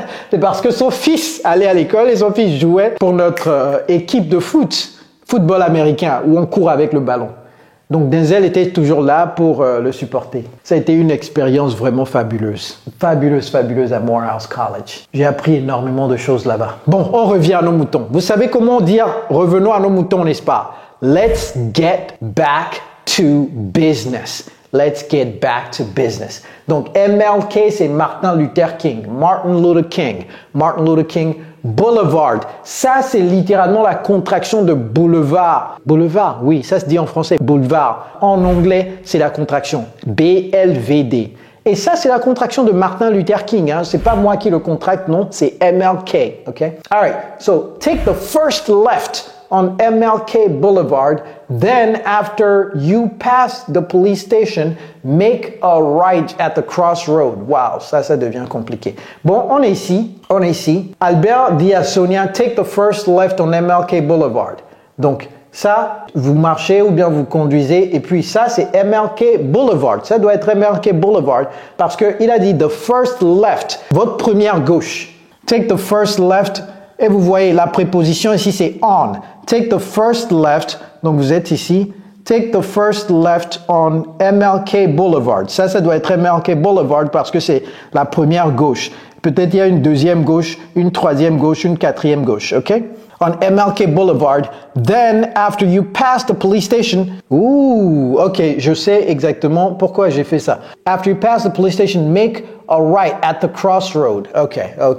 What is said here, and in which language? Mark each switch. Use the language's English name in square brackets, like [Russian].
[French] C'est parce que son fils allait à l'école et son fils jouait pour notre équipe de football américain, où on court avec le ballon. Donc Denzel était toujours là pour le supporter. Ça a été une expérience vraiment fabuleuse. Fabuleuse à Morehouse College. J'ai appris énormément de choses là-bas. Bon, on revient à nos moutons. Vous savez comment dire revenons à nos moutons, n'est-ce pas? [English] Let's get back to business. Let's get back to business. [French] Donc MLK, c'est Martin Luther King. Martin Luther King Boulevard. Ça, c'est littéralement la contraction de boulevard. Boulevard, oui, ça se dit en français, boulevard. En anglais, c'est la contraction. BLVD. Et ça, c'est la contraction de Martin Luther King. Hein. C'est pas moi qui le contracte, non, c'est MLK. Okay? [English] All right, so take the first left on MLK Boulevard. Then after you pass the police station, make a right at the crossroad. [French] Wow, ça devient compliqué. Bon, on est ici. Albert dit à Sonia, [English] take the first left on MLK Boulevard. [French] Donc, ça, vous marchez ou bien vous conduisez. Et puis ça, c'est MLK Boulevard. Ça doit être MLK Boulevard parce qu'il a dit [English] the first left, [French] votre première gauche. [English] Take the first left. [French] Et vous voyez la préposition ici, c'est on. [English] Take the first left. [French] Donc vous êtes ici. [English] Take the first left on MLK Boulevard. [French] Ça doit être MLK Boulevard parce que c'est la première gauche. Peut-être il y a une deuxième gauche, une troisième gauche, une quatrième gauche. OK? [English] On MLK Boulevard. Then, after you pass the police station, ok, [French] je sais exactement pourquoi j'ai fait ça. [English] After you pass the police station, make a right at the crossroad. Okay.